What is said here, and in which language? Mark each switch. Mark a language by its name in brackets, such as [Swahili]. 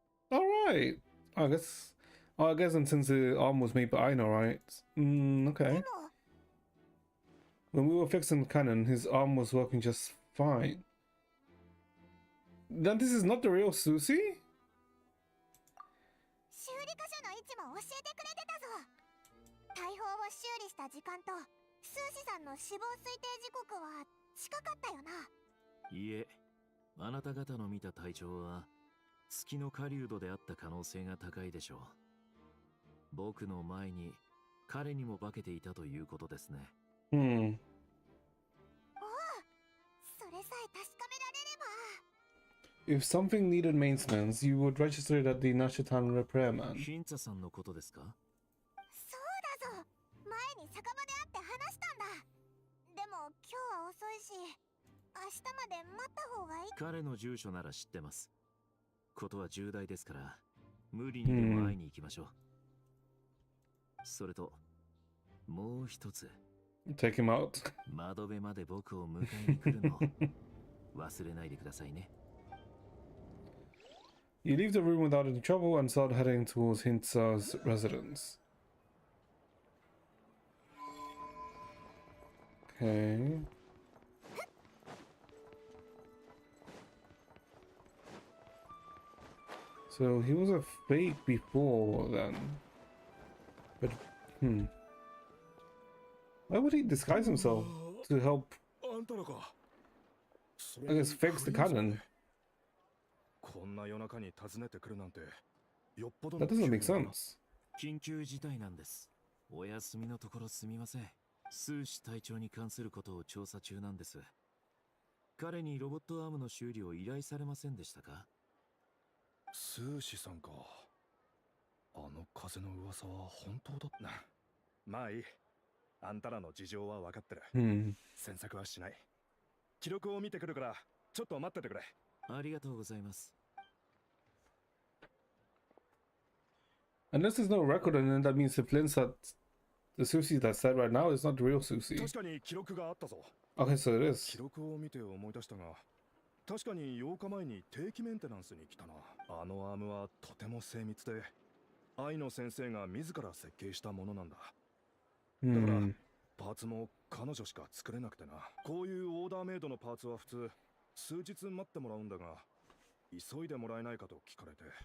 [English] Alright. I guess and since the arm was made by Aino, right? Okay. [Japanese] でも [English] When we were fixing the cannon, his arm was working just fine. Then this is not the real Susie? [Japanese] 修理箇所の位置も教えてくれてたぞ。大砲を修理した時間とスーシさんの死亡推定時刻は近かったよな。いえ、あなた方の見た隊長は月の狩人であった可能性が高いでしょう。僕の前に彼にも化けていたということですね。おお、それさえ確かめられれば。 [English] If something needed maintenance, you would register it at the Nashatan Repairman. [Japanese] ヒンツァさんのことですか？そうだぞ。前に酒場で会って話したんだ。でも今日は遅いし、明日まで待った方がいい。彼の住所なら知ってます。ことは重大ですから、無理にでも会いに行きましょう。それと、もう一つ。 [English] Take him out. [Japanese] 窓辺まで僕を迎えに来るの忘れないでくださいね。 [English] You leave the room without any trouble and start heading towards Hintsa's residence. Okay. So he was a fake before then. But, why would he disguise himself to help, I guess, fix the cannon? [Japanese] こんな夜中に訪ねてくるなんてよっぽど [English] That [Japanese] の [English] doesn't make [Japanese] 急な [English] sense. [Japanese] 緊急事態なんです。お休みのところすみません。スーシ隊長に関することを調査中なんです。彼にロボットアームの修理を依頼されませんでしたか？スーシさんか。あの風の噂は本当だったな。まあいい。あんたらの事情は分かってる。詮索はしない。記録を見てくるからちょっと待っててくれ。ありがとうございます。 [English] Unless there's no record, and then that means the Flint that the Susie that's said right now is not the real Susie. [Japanese] 確かに記録があったぞ。 [English] Okay, so it is. [Japanese] 記録を見て思い出したが、確かに8日前に定期メンテナンスに来たな。あのアームはとても精密で、愛の先生が自ら設計したものなんだ。だからパーツも彼女しか作れなくてな。こういうオーダーメイドのパーツは普通数日待ってもらうんだが、急いでもらえないかと聞かれて。